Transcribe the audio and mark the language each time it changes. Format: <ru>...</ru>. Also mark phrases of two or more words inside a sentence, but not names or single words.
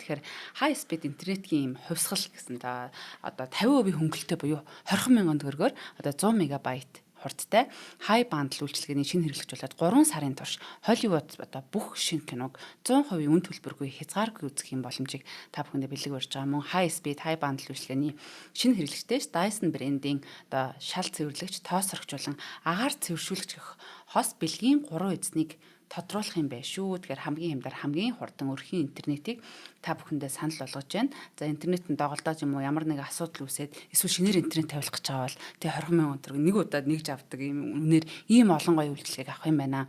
<mn>Тэгэхээр</mn> <en>high speed</en> <mn>интернетийн хувьсгал гэсэн одоо 50% хөнгөлөлтөй буюу 20,000 төгрөгөөр одоо 100 мегабайт хурдтай</mn> <en>high bundle</en> <mn>үйлчилгээний шинэ хэрэглэгч болоод 3 сарын турш Hollywood одоо бүх шинэ киног 100% үн төлбөргүй хязгааргүй үзэх юм боломжийг та бүхэндээ бэлэг барьж байгаа. Мөн</mn> <en>high speed high bundle</en> <mn>үйлчилгээний шинэ хэрэглэгчтэй Dyson брендийн одоо шал цэвэрлэгч, тоосрогчулан агаар цэвэршүүлэгч гэх хос бэлгийн 3 эзнийг тодруулах юм байна шүү. Тэгэхээр хамгийн хямдар хамгийн хурдан өрхийн интернетийг та бүхэндээ санал болгож байна. За интернет нь доголдоод юм уу ямар нэг асуудал үүсээд эсвэл шинээр интернет тавилах гэж байгаа бол тэгээ 20,000 төгрөг нэг удаад нэгж авдаг юм үнээр ийм олон гоё үйлчилгээг авах юм байна.</mn>